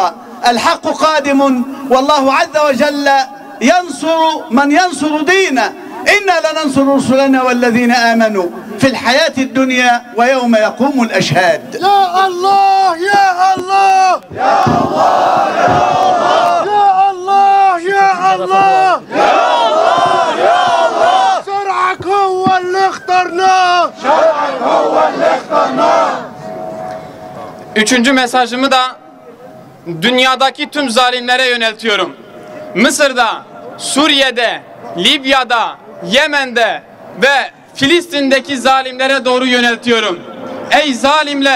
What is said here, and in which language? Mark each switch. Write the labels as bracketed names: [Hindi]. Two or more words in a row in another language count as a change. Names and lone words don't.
[Arabic] الحق قادم والله عز وجل ينصر من ينصر دينه، إنا لننصر رسلنا والذين آمنوا في الحياة الدنيا ويوم يقوم الأشهاد. يا الله يا الله يا الله يا الله يا الله يا الله يا الله، شرعك هو اللي اخترناه، شرعك هو اللي اخترناه. [Turkish] Üçüncü mesajımı da dünyadaki tüm zalimlere yöneltiyorum. Mısır'da, Suriye'de, Libya'da, Yemen'de ve Filistin'deki zalimlere doğru yöneltiyorum. Ey zalimler!